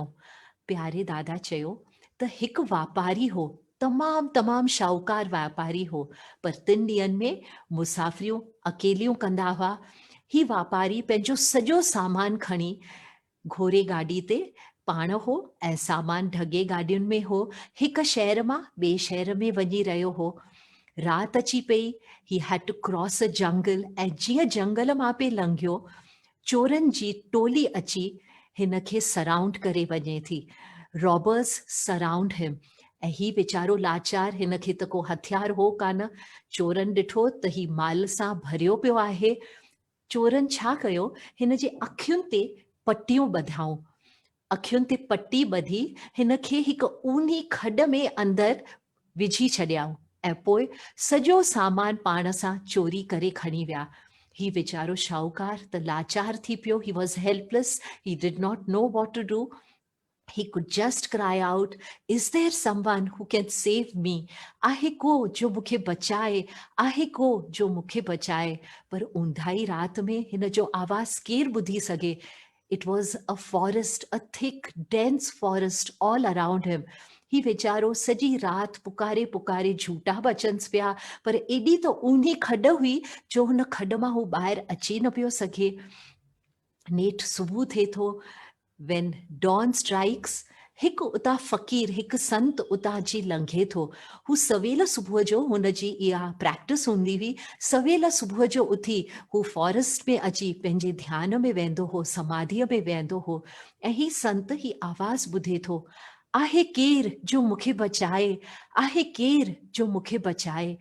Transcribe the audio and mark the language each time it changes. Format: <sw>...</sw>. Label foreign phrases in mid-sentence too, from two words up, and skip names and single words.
<sd>प्यारे दादा चयो त हिकु वापारी हो, तमाम शाहूकार वापारी हो, पर 3 ॾींहंनि में मुसाफ़िरियूं अकेलियूं कंदा हुआ। ही वापारी पंहिंजो सॼो सामान खणी घोड़े गाॾी ते पाण हो ऐं सामान ढगे गाॾियुनि में हो, हिक शहर मां ॿिए शहर में वञी रहियो हो। राति अची पई,</sd> <en>he had to cross a jungle,</en> <sd>ऐं जीअं जंगल मां पे लंघियो, चोरनि जी टोली अची हिन खे सराउंड करे वञे थी।</sd> <en>robbers surround him,</en> <sd>ऐं ही वीचारो लाचार, हिन खे त को हथियार हो कान। चोरनि ॾिठो त ही माल सां भरियो पियो आहे। चोरनि छा कयो, हिन जे अखियुनि ते पटियूं ॿधाऊं। अखियुनि ते पटी ॿधी हिन खे हिकु ऊनी खॾ में अंदरि विझी छॾियाऊं, ऐं पोइ सॼो सामान पाण सां चोरी करे खणी विया। ही वीचारो शाहूकार त लाचार थी पियो।</sd> <en>he was helpless, he did not know what to do. He could just cry out, is there someone who can save me?</en> <sd>आहे को जो मूंखे बचाए, आहे को जो मूंखे बचाए। पर ऊंधाई रात में हिन जो आवाज़ केरु ॿुधी सघे?</sd> <en>It was a forest, a thick, dense forest all around him.</en> <sd>ही वीचारो सॼी राति पुकारे पुकारे झूटा बचन्स पिया, पर एॾी त ऊनी खॾ हुई जो हुन खॾ मां हू ॿाहिरि अची न पियो सघे। नेठि सुबुह थिए थो।</sd> <en>When dawn strikes,</en> <sd>हिकु उतां फ़क़ीर, हिकु संत उतां जी लंघे थो। हू सवेल सुबुह जो, हुन जी इहा प्रैक्टिस हूंदी हुई, सवेल सुबुह जो उथी हू फॉरेस्ट में अची पंहिंजे ध्यान में वेंदो हो, समाधीअ में वेंदो हो। ऐं ही संत ही आवाज़ ॿुधे थो, आहे केरु जो मूंखे बचाए, आहे केरु जो मूंखे बचाए।</sd>